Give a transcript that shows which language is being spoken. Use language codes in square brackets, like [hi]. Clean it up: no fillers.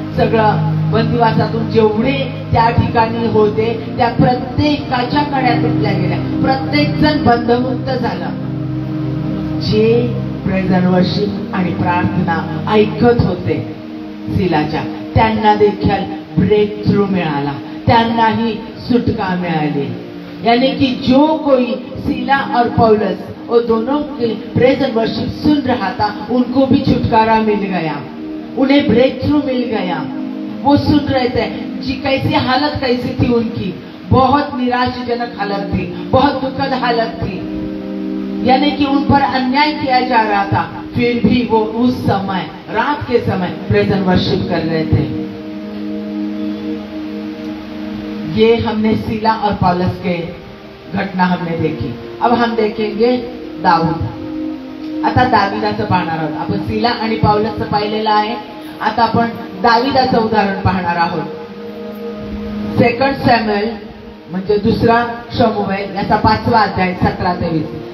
[mr] सगळं बंदिवासातून जेवढे त्या ठिकाणी होते त्या प्रत्येकाच्या कड्या तुटल्या गेल्या. प्रत्येक जण बंधमुक्त झाला. जे प्रेज अँड वर्शिप आणि प्रार्थना ऐकत होते सीलाच्या, त्यांना देखील ब्रेक थ्रू मिळाला, त्यांनाही सुटका मिळाली. [hi] यानी कि जो कोई सीला और पौलुस वो दोनों के प्रेज एंड वर्शिप सुन रहा था, उनको भी छुटकारा मिल गया, उन्हें ब्रेक थ्रू मिल गया। वो सुन रहे थे जी कैसी हालत कैसी थी उनकी, बहुत निराशाजनक हालत थी, बहुत दुखद हालत थी, यानी कि उन पर अन्याय किया जा रहा था, फिर भी वो उस समय रात के समय प्रेज एंड वर्शिप कर रहे थे। ये हमने सीला और पौलुस के घटना हमने देखी। अब हम देखेंगे दाऊद। [mr] आता दाविदाचं पाहणार आहोत आपण। सीला आणि पौलुसचं पाहिलेलं आहे, आता आपण दाविदाचं उदाहरण पाहणार आहोत। 2 सॅम्युएल म्हणजे दुसरा शमूएल याचा 5वा अध्याय 17 ते 20।